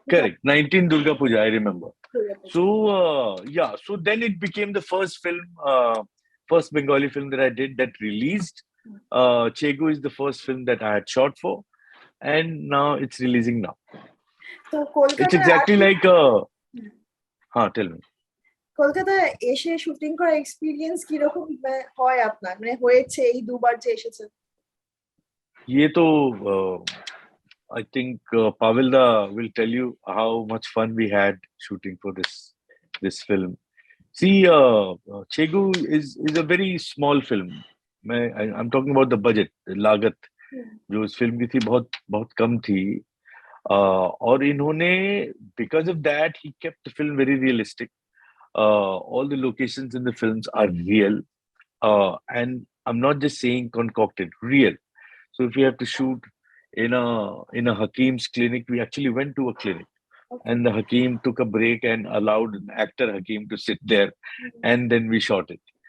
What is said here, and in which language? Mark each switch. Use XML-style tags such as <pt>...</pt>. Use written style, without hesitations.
<en>Correct. 19 Durga Puja, I remember.</en> <hi>Durga Puja.</hi> <en>So yeah, so then it became the first film, first Bengali film that I did that released. Chegu is the first film that I had shot for, and now it's releasing now.</en> <bn>তো</bn> <en>It's</en> <bn>কলকাতায়</bn> <en>exactly</en> <bn>আসলে-</bn> <en>like tell me.</en> <bn>কলকাতায় এসে shooting করার experience কিরকম হয় আপনার, মানে হয়েছে এই দুবার যে এসেছেন?</bn> <hi>ये तो</hi> <en>I think Pavilda will tell you how much fun we had shooting for this film. See, Chegu is a very small film. I'm talking about the budget, the</en> <hi>लागत जो इस फिल्म की थी बहुत बहुत कम थी. और इन्होंने</hi> <en>because of that he kept the film very realistic. All the locations in the films are real, and I'm not just saying concocted, real. So if we have to shoot in a Hakim's clinic, we actually went to a clinic, and the Hakim took a break and allowed an actor Hakim to sit there, and then we shot it.</en>